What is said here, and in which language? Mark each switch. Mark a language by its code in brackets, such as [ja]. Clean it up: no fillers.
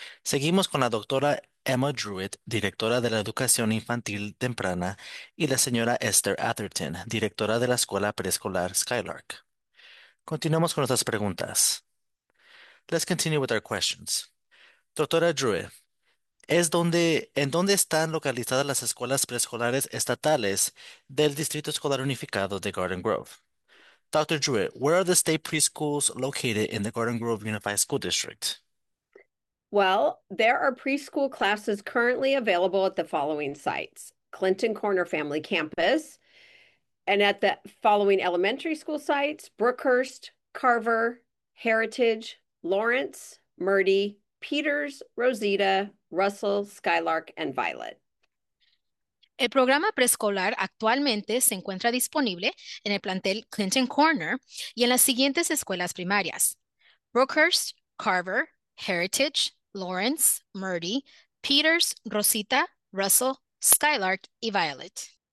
[es] Seguimos con la doctora Emma Druitt, directora de la Educación Infantil Temprana, y la señora Esther Atherton, directora de la Escuela Preescolar Skylark. Continuamos con nuestras preguntas. [en] Let's continue with our questions. [es] Doctora Druitt, ¿En dónde están localizadas las escuelas preescolares estatales del Distrito Escolar Unificado de Garden Grove? [en] Dr. Druitt, where are the state preschools located in the Garden Grove Unified School District? Well, there are preschool classes currently available at the following sites: Clinton Corner Family Campus, and at the following elementary school sites: Brookhurst, Carver, Heritage, Lawrence, Murdy, Peters, Rosita, Russell, Skylark, and Violet. [es] El programa preescolar actualmente se encuentra disponible en el plantel Clinton Corner y en las siguientes escuelas primarias: Brookhurst, Carver, Heritage, Lawrence, Murdy, Peters, Rosita, Russell, Skylark, y Violet.